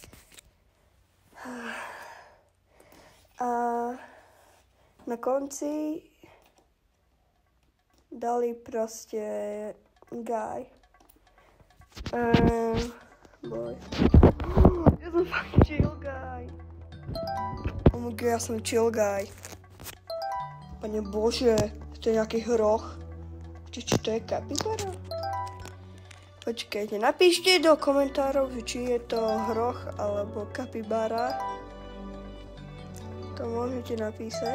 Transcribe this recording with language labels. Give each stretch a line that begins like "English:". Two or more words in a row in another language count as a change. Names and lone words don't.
Slovak: A na konci dali proste guy. Boy. Ja som fakt
English: chill guy. Oh my god,
Slovak: ja som
English: chill guy.
Slovak: Pane Bože, to je nejaký hroch. Čo to je kapibara? Počkajte, napíšte do komentárov, či je to hroch alebo kapibara. To môžete napísať.